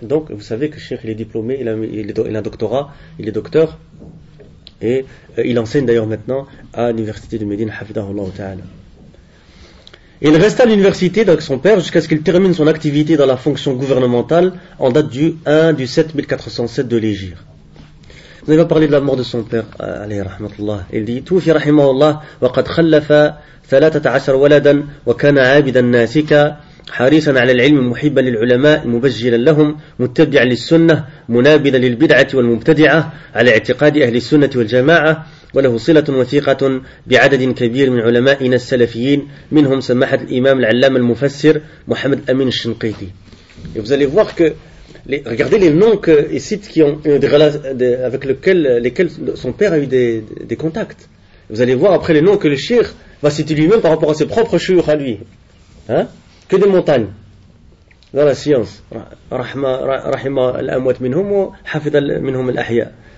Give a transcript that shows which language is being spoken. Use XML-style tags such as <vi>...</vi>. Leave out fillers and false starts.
<fr>Donc, vous savez que Cheikh, il est diplômé, il a un doctorat, il est docteur, et il enseigne d'ailleurs maintenant à l'université de Médine, hafidahullah ta'ala. Il reste à l'université avec son père jusqu'à ce qu'il termine son activité dans la fonction gouvernementale en date du 1 du 7 1407 de l'Égir. Vous avez parlé de la mort de son père, alayhi rahmatullah. Il dit,</fr> <ar>Toufi rahimahullah, wa qad khallafa 13 ولدا وكان عابدا ناسكا حريصا على العلم محبا للعلماء مبجلا لهم متبعا للسنة منابذا للبدعة والمبتدعة على اعتقاد أهل السنة والجماعة وله صلة وثيقة بعدد كبير من علمائنا السلفيين منهم سماحة الإمام العلامة المفسر محمد الأمين الشنقيطي.</ar> <fr>Et vous allez voir que regardez les noms que il cite qui ont avec lesquels son père a eu des contacts. Vous allez voir après les noms que le Cheikh va citer lui-même par rapport à ses propres chouyours à lui. Hein? Que des montagnes. Dans la science.</fr> <ar>Rahma al-amwat minhum, hafid minhum al-ahya.</ar>